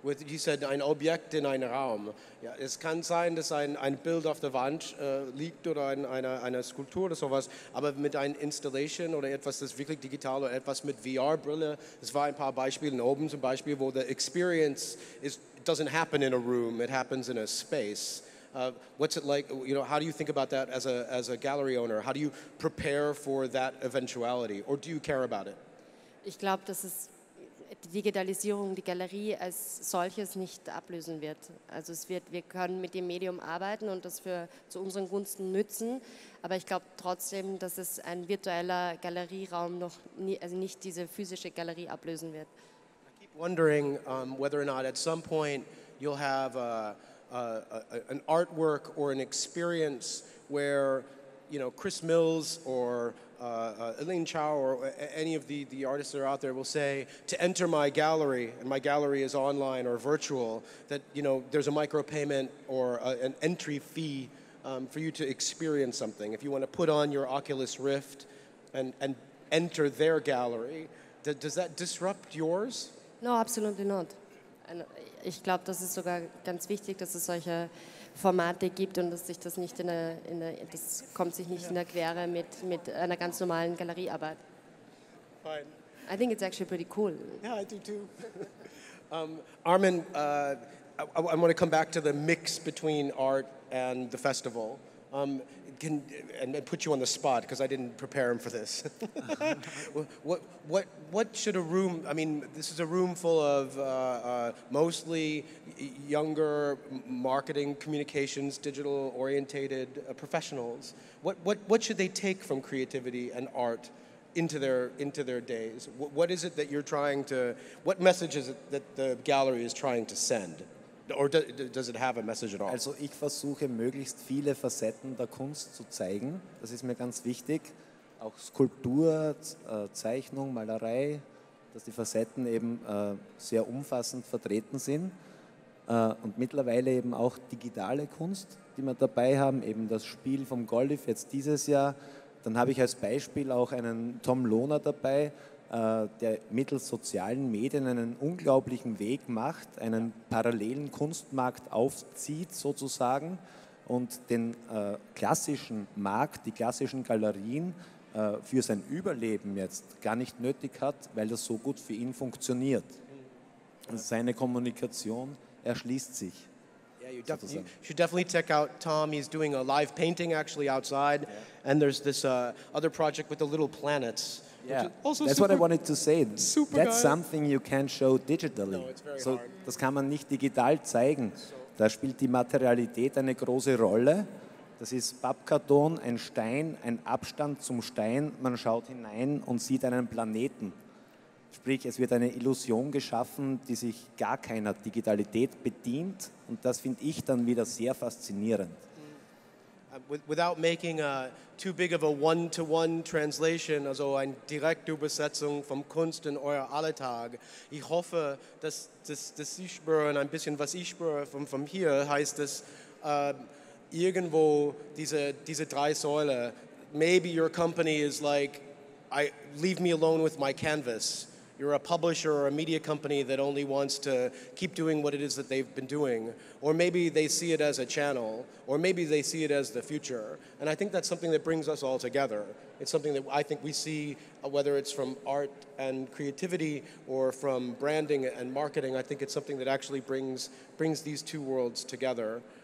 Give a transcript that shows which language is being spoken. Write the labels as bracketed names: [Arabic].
[English] You said [German] ein Objekt in einem Raum. Ja, es kann sein, dass ein Bild auf der Wand liegt oder eine Skulptur oder sowas, aber mit einer Installation oder etwas, das wirklich digital oder etwas mit VR-Brille, es war ein paar Beispiele oben zum Beispiel, wo [English] the experience doesn't happen in a room, it happens in a space. What's it like, you know, how do you think about that as a gallery owner? How do you prepare for that eventuality, or do you care about it? [German] Ich glaube, dass es die Digitalisierung die Galerie als solches nicht ablösen wird. Also wir können mit dem Medium arbeiten und das zu unseren Gunsten nützen, aber ich glaube trotzdem, dass es ein virtueller Galerieraum noch nie, also nicht diese physische Galerie ablösen wird. [English] I keep wondering whether or not at some point you'll have an artwork or an experience where, you know, Chris Mills or Elaine Chow or any of the artists that are out there will say, to enter my gallery, and my gallery is online or virtual, that, you know, there's a micropayment or an entry fee for you to experience something. If you want to put on your Oculus Rift and enter their gallery, does that disrupt yours? No, absolutely not. [German] Ich glaube, das ist sogar ganz wichtig, dass es solche Formate gibt und dass sich das nicht das kommt sich nicht in der Quere mit einer ganz normalen Galeriearbeit. [English] Fine. I think it's actually pretty cool. Yeah, I do too. Armin, I want to come back to the mix between art and the festival. And put you on the spot because I didn't prepare him for this. What should a room? I mean, this is a room full of mostly younger marketing, communications, digital orientated professionals. What should they take from creativity and art into their days? What is it that you're trying to? What message is it that the gallery is trying to send? Or does it have a message at all? [German] Also ich versuche möglichst viele Facetten der Kunst zu zeigen. Das ist mir ganz wichtig. Auch Skulptur, Zeichnung, Malerei, dass die Facetten eben sehr umfassend vertreten sind. Und mittlerweile eben auch digitale Kunst, die wir dabei haben. Eben das Spiel vom Golif jetzt dieses Jahr. Dann habe ich als Beispiel auch einen Tom Lohner dabei, der mittels sozialen Medien einen unglaublichen Weg macht, einen parallelen Kunstmarkt aufzieht sozusagen und den klassischen Markt, die klassischen Galerien für sein Überleben jetzt gar nicht nötig hat, weil das so gut für ihn funktioniert. Also seine Kommunikation erschließt sich. [English] Yeah, you should definitely check out Tom. He's doing a live painting actually outside, and there's this other project with the little planets. Yeah, that's what I wanted to say. That's something you can't show digitally. No, it's very so, hard. [German] das kann man nicht digital zeigen. Da spielt die Materialität eine große Rolle. Das ist Pappkarton, ein Stein, ein Abstand zum Stein. Man schaut hinein und sieht einen Planeten. Sprich, es wird eine Illusion geschaffen, die sich gar keiner Digitalität bedient. Und das finde ich dann wieder sehr faszinierend. [English] without making too big of a one-to-one translation, [German] also eine Direktübersetzung vom Kunst in euer Alltag. Ich hoffe, dass Sie spüren, ein bisschen was ich spüre von hier, heißt es irgendwo diese drei Säulen. [English] Maybe your company is like, leave me alone with my canvas. You're a publisher or a media company that only wants to keep doing what it is that they've been doing. Or maybe they see it as a channel, or maybe they see it as the future. And I think that's something that brings us all together. It's something that I think we see, whether it's from art and creativity or from branding and marketing, I think it's something that actually brings these two worlds together.